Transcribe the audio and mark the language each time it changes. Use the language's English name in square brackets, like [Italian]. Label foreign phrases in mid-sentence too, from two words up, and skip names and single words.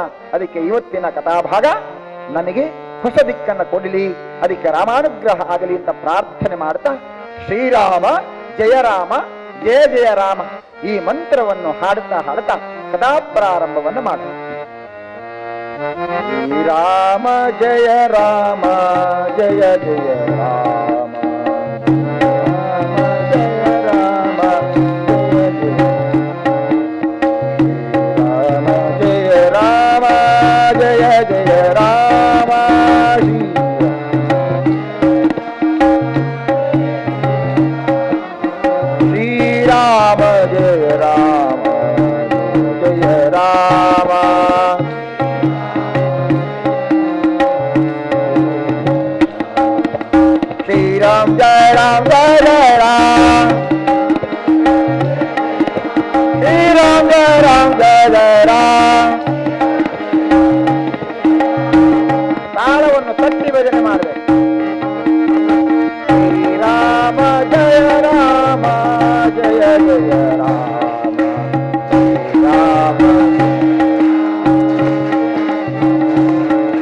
[Kannada] ಅದಕ್ಕೆ ಇವತ್ತಿನ ಕಥಾಭಾಗ ನಮಗೆ ಹೊಸ ದಿಕ್ಕನ್ನು ಕೊಡಲಿ, ಅದಕ್ಕೆ ರಾಮಾನುಗ್ರಹ ಆಗಲಿ ಅಂತ ಪ್ರಾರ್ಥನೆ ಮಾಡ್ತಾ, [Sanskrit] ಶ್ರೀರಾಮ ಜಯ ರಾಮ ಜಯ ಜಯ ರಾಮ [Kannada] ಈ ಮಂತ್ರವನ್ನು ಹಾಡುತ್ತಾ ಹಾಡುತ್ತಾ ಕಥಾ ಪ್ರಾರಂಭವನ್ನು ಮಾಡೋಣ. [Sanskrit] ಶ್ರೀರಾಮ ಜಯ ರಾಮ ಜಯ ಜಯ ರಾಮ, ರಾಮ ಜಯ ಜಯ ರಾಮ, ಜಯ ಜಯ ರಾಮ, ಶ್ರೀರಾಮ ಜಯ ರಾಮ ಜಯ ರಾಮ, श्रीराम जय राम जय जय राम, श्रीराम जय राम जय जय राम. [Kannada] ತಾಳವನ್ನು ತಟ್ಟಿ ಭಜನೆ ಮಾಡಬೇಕು. [Sanskrit] ಶ್ರೀರಾಮ ಜಯ ರಾಮ ಜಯ ಜಯ ರಾಮ, ಶ್ರೀರಾಮ